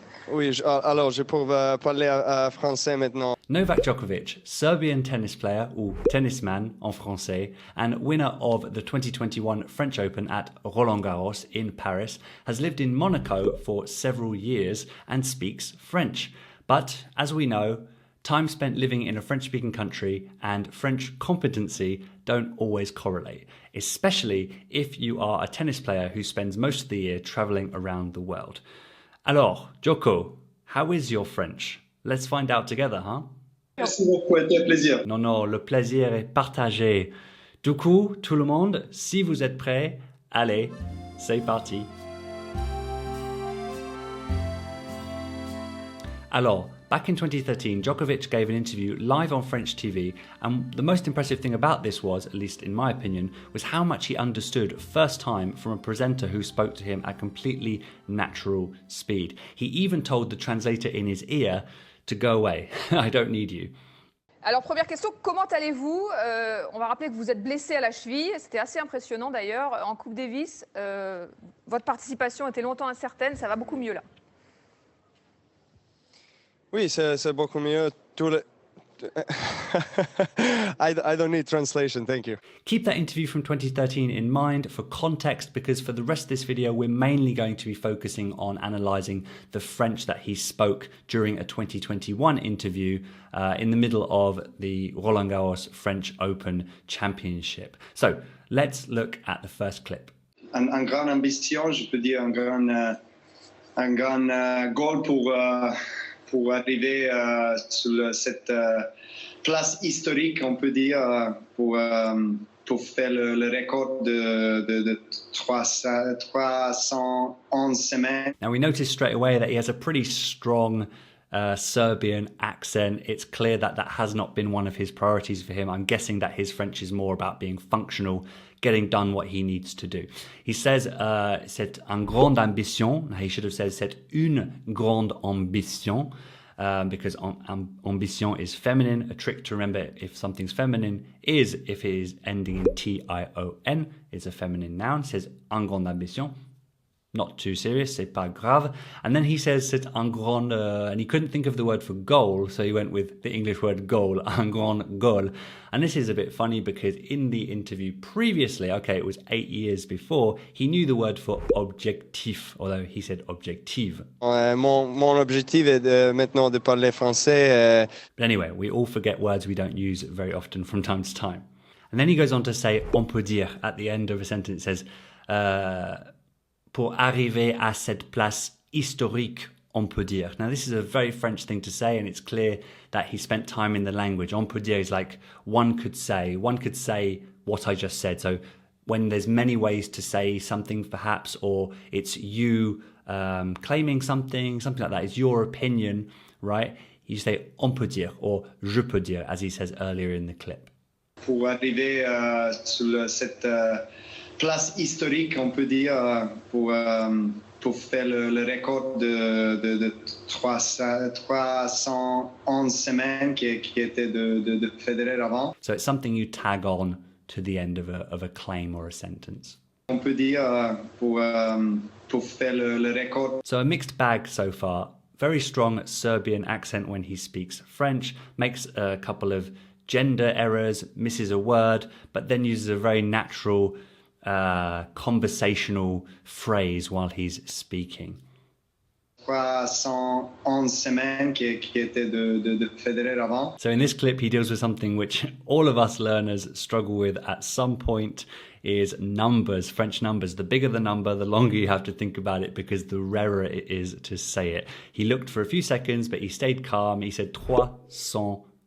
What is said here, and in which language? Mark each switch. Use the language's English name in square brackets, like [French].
[French] Oui, alors je peux parler français maintenant. [English] Novak Djokovic, Serbian tennis player, or tennisman [French] en français, [English] and winner of the 2021 French Open at Roland-Garros in Paris, has lived in Monaco for several years and speaks French. But, as we know, time spent living in a French-speaking country and French competency don't always correlate, especially if you are a tennis player who spends most of the year travelling around the world. Alors, Djoko, how is your French? Let's find out together, huh? [French] Merci beaucoup, c'était un plaisir. Non, le plaisir est partagé. Du coup, tout le monde, si vous êtes prêts, allez, c'est parti. [English] Alors, back in 2013, Djokovic gave an interview live on French TV, and the most impressive thing about this was, at least in my opinion, was how much he understood first time from a presenter who spoke to him at completely natural speed. He even told the translator in his ear to go away. I don't need you. [French] Alors, première question, comment allez-vous? On va rappeler que vous êtes blessé à la cheville. C'était assez impressionnant d'ailleurs. En Coupe Davis, votre participation était longtemps incertaine. Ça va beaucoup mieux là. Oui, c'est beaucoup mieux. [English] I don't need translation, thank you. Keep that interview from 2013 in mind for context, because for the rest of this video, we're mainly going to be focusing on analysing the French that he spoke during a 2021 interview in the middle of the Roland-Garros French Open Championship. So let's look at the first clip. [French] Un grand ambition, je peux dire un grand goal pour arriver sur cette place historique, on peut dire, pour faire le record de 311 semaines. [English] Now we notice straight away that he has a pretty strong Serbian accent. It's clear that that has not been one of his priorities for him. I'm guessing that his French is more about being functional, getting done what he needs to do. He says, [French] c'est une grande ambition. [English] He should have said, [French] c'est une grande ambition, [English] because ambition is feminine. A trick to remember if something's feminine is if it is ending in T-I-O-N. It's a feminine noun. He says, [French] une grande ambition. [English] Not too serious, [French] c'est pas grave. [English] And then he says [French] c'est un grand, [English] and he couldn't think of the word for goal, so he went with the English word goal, [French] un grand goal. [English] And this is a bit funny because in the interview previously, okay, it was 8 years before, he knew the word for objectif, although he said objective. [French] Mon objectif est maintenant de parler français. [English] But anyway, we all forget words we don't use very often from time to time. And then he goes on to say [French] on peut dire [English] at the end of a sentence. It says, [French] pour arriver à cette place historique, on peut dire. [English] Now, this is a very French thing to say, and it's clear that he spent time in the language. [French] On peut dire [English] is like one could say what I just said. So when there's many ways to say something, perhaps, or it's you claiming something like that, it's your opinion, right? You say [French] on peut dire [English] or [French] je peux dire, [English] as he says earlier in the clip. [French] Pour arriver sur cette place historique, on peut dire, pour faire le record de 311 semaines qui était de Federer avant. [English] So it's something you tag on to the end of a claim or a sentence. [French] On peut dire pour faire le record. [English] So a mixed bag so far. Very strong Serbian accent when he speaks French, makes a couple of gender errors, misses a word, but then uses a very natural conversational phrase while he's speaking. [French] 311 semaines qui était de Federer avant. [English] So in this clip, he deals with something which all of us learners struggle with at some point, is numbers, French numbers. The bigger the number, the longer you have to think about it because the rarer it is to say it. He looked for a few seconds, but he stayed calm. He said 311.